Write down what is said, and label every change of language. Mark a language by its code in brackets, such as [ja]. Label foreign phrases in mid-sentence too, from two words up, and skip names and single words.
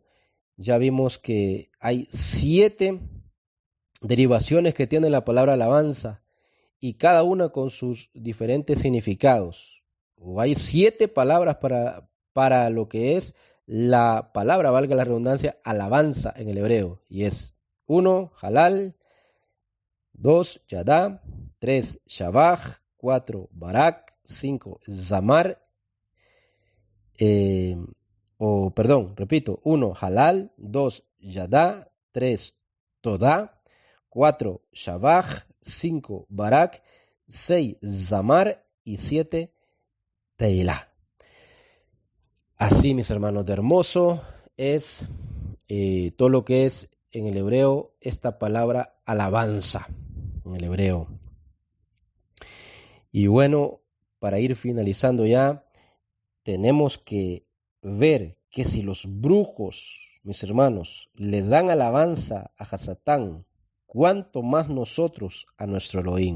[es] Ya vimos que hay 7 derivaciones que tiene la palabra alabanza y cada una con sus diferentes significados. O hay 7 palabras para lo que es la palabra, valga la redundancia, alabanza en el hebreo. Y es 1, halal, 2, yadá, 3, shabach, 4, barak, 5, zamar, 1, halal, 2, yadá, 3, todá, 4, shabach, 5, barak, 6, zamar y 7, teilá. Así, mis hermanos, de hermoso es todo lo que es en el hebreo esta palabra alabanza en el hebreo. Y bueno, para ir finalizando ya, tenemos que ver que si los brujos, mis hermanos, le dan alabanza a Hasatán, cuánto más nosotros a nuestro Elohim.